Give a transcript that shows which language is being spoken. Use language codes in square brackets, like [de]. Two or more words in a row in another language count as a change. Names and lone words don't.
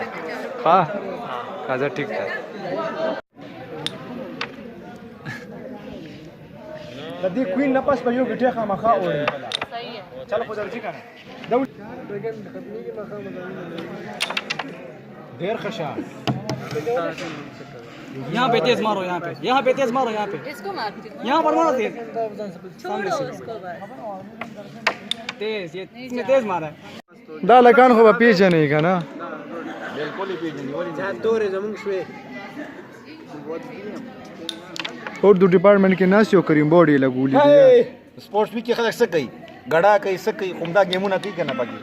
[ps] ها راځه ټیک ده د دې کوین نه پس په یو ګټه خامخا وړي [ur] صحیح ہے [ps] چل خو درځي کنه ډېر خشا [ur] یہاں پہ تیز مارو یہاں پہ تیز مارو یہاں پہ اس کو مارتی ہوں یہاں پر مارو تیز چھوڑو اس کو بس تیز یہ اس نے تیز مارا ہے [ps] دا لکان خو به پیژنې که نه اردو ډپارټمنټ کې ناست یو کریم بورډ یې لګولي دي [en] sports week [ps] کې خلک څه کوي غړا کوي څه کوي عمده گیمونه کوي کنه پکې